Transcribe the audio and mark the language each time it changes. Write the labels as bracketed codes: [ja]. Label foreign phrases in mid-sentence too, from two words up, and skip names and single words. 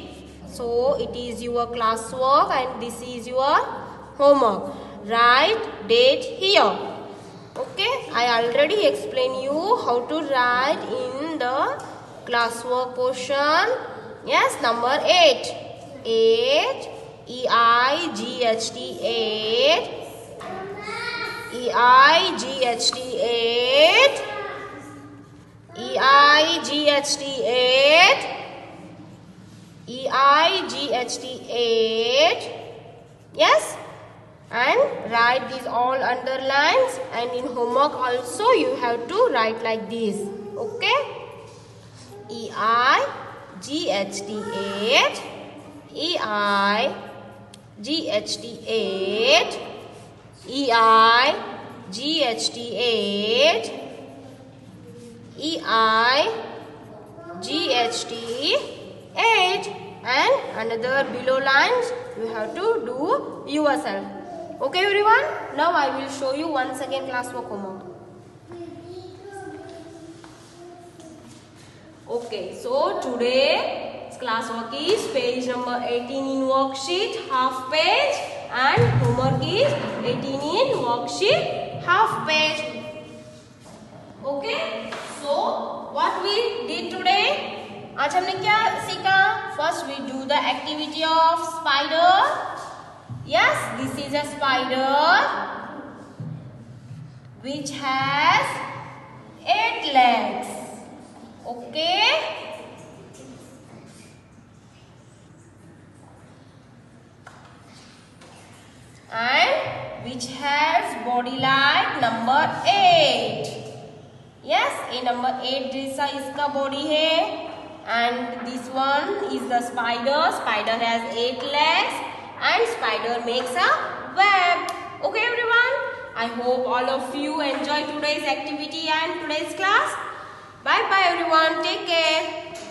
[en] So it is your classwork and this is your homework. Write date here. Okay, I already explained you how to write in the classwork portion. Yes, number 8. 8. E-I-G-H-T 8. E-I-G-H-T 8. E-I-G-H-T 8. E-I-G-H-T 8. Yes? And write these all underlines, and in homework also you have to write like this. Okay? E-I-G-H-T 8. E-I-G-H-T 8. E-I-G-H-T 8. E-I-G-H-T 8. And another below lines you have to do yourself. Okay everyone, now I will show you once again classwork homework. Okay, so today's classwork is page number 18 in worksheet, half page, and homework is 18 in worksheet, half page. Okay, so what we did today? [hi] आज हमने क्या सीखा? [en] First we do the activity of spider. Yes, this is a spider which has 8 legs. Okay. And which has body like number 8. Yes, a number 8 [hi] जैसा इसका body है. [en] And this one is the spider. Spider has 8 legs and spider makes a web. Okay everyone, I hope all of you enjoy today's activity and today's class. Bye bye everyone, take care.